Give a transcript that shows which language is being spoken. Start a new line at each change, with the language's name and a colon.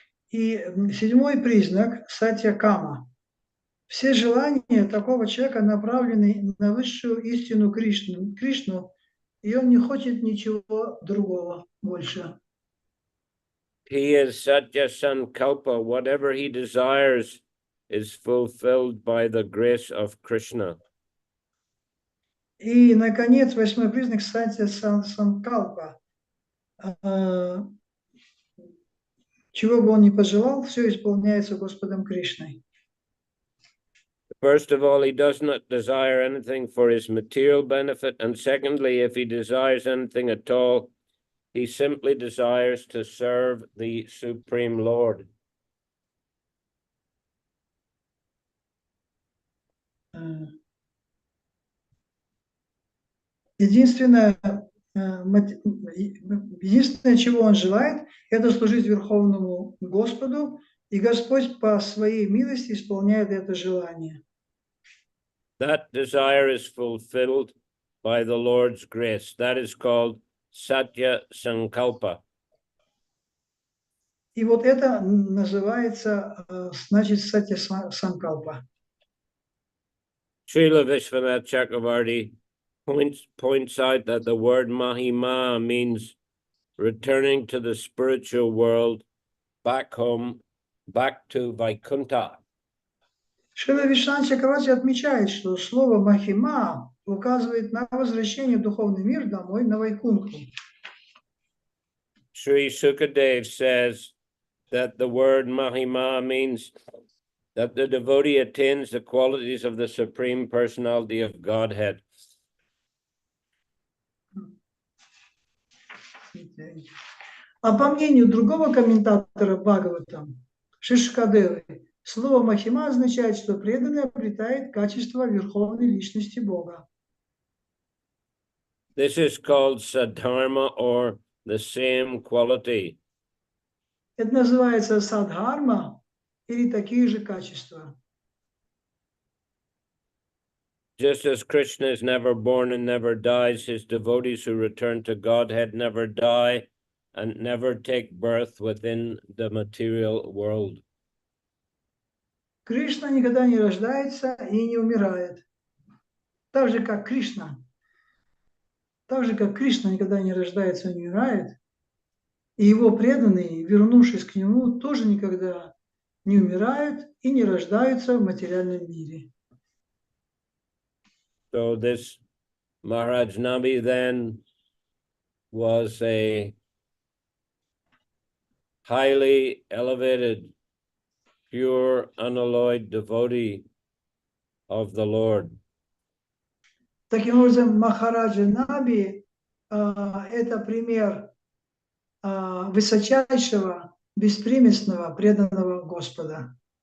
Russian: И седьмой признак сатьякама. Все желания такого человека направлены на высшую истину Кришну, и он не хочет ничего другого больше.
English: He is Satya Sankalpa. Whatever he desires is fulfilled by the grace of Krishna.
Russian: И, наконец, восьмой признак сатья санкалпа. Чего бы он ни пожелал, все исполняется Господом Кришной.
English: First of all, he does not desire anything for his material benefit. And secondly, if he desires anything at all, he simply desires to serve the Supreme Lord.
Russian: Единственное, чего он желает, это служить Верховному Господу, и Господь по своей милости исполняет это желание.
English: That desire is fulfilled by the Lord's grace. That is called Satya Sankalpa.
Russian: И вот это называется, значит, Сатья Санкалпа.
English: Srila Vishwanath Chakravarti points out that the word Mahima means returning to the spiritual world, back home, back to Vaikuntha.
Russian: Шрила Вишванат Чакраварти отмечает, что слово «махима» указывает на возвращение в духовный мир домой, на Вайкунху.
English: Sri Sukadev says that the word Mahima means that the devotee attains the qualities of the Supreme Personality of Godhead.
Russian: А по мнению другого комментатора Бхагаватам, Шишкадевы, слово «махима» означает, что преданный обретает качество Верховной Личности Бога.
English: This is called Sadharma, or the same quality.
Russian: Это называется садхарма или такие же качества.
English: Just as Krishna is never born and never dies, his devotees who return to Godhead never die and never take birth within the material world.
Russian: Кришна никогда не рождается и не умирает. Так же, как Кришна никогда не рождается и не умирает, и его преданные, вернувшись к нему, тоже никогда не умирают и не рождаются в материальном мире.
English: So this Maharaj Nabi then was a highly elevated, pure, unalloyed devotee of the Lord.
Russian: Таким образом, Махараджа Наби это пример высочайшего, беспримесного, преданного Господа.